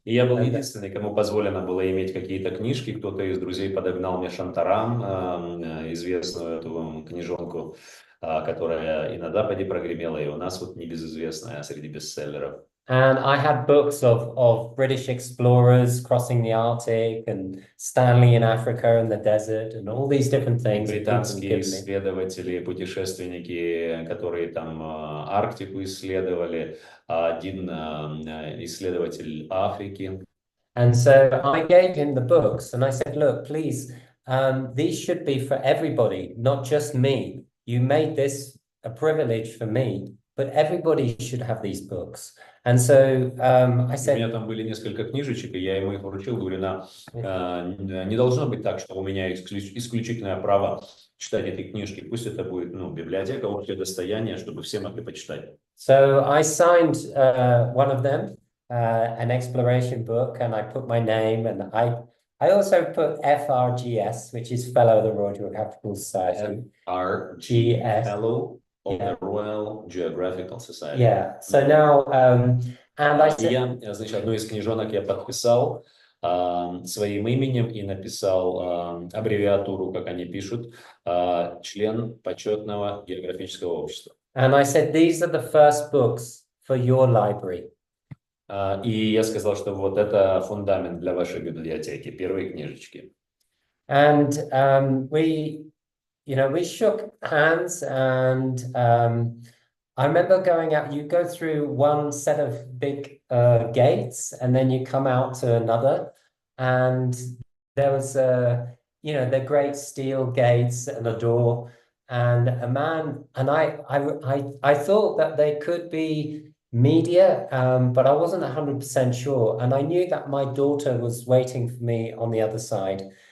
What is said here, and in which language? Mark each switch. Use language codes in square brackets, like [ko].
[ru] И я был единственный, кому позволено было иметь какие-то книжки. Кто-то из друзей подогнал мне Шантарам, известную эту книжонку, которая и на Западе прогремела, и у нас вот небезызвестная среди бестселлеров. [en] And I had books of British explorers crossing the Arctic and Stanley in Africa and the desert and all these different things. [ru] Британские исследователи, путешественники, которые там Арктику исследовали, один исследователь Африки. [en] And so I gave him the books and I said, look, please, these should be for everybody, not just me. You made this a privilege for me, but everybody should have these books. And so I said... [ru] У меня там были несколько книжечек, и я ему их вручил, говорю, не должно быть так, что у меня исключительное право читать эти книжки. Пусть это будет, ну, библиотека, общее достояние, чтобы все могли почитать. [en] So I signed one of them, an exploration book, and I put my name, and I also put FRGS, which is Fellow of the Royal Geographical Society. FRGS, Fellow of the Royal Geographical Society. Yeah. So now, and I said... [ru] Я, значит, одну из книжонок я подписал своим именем и написал аббревиатуру, как они пишут, член почетного географического общества. [en] And I said, these are the first books for your library. [ru] И я сказал, что вот это фундамент для вашей библиотеки, первые книжечки. [en] And we shook hands, and I remember going out. You go through one set of big gates, and then you come out to another, and there was the great steel gates and a door, and a man, and I thought that they could be media, but I wasn't 100% sure, and I knew that my daughter was waiting for me on the other side.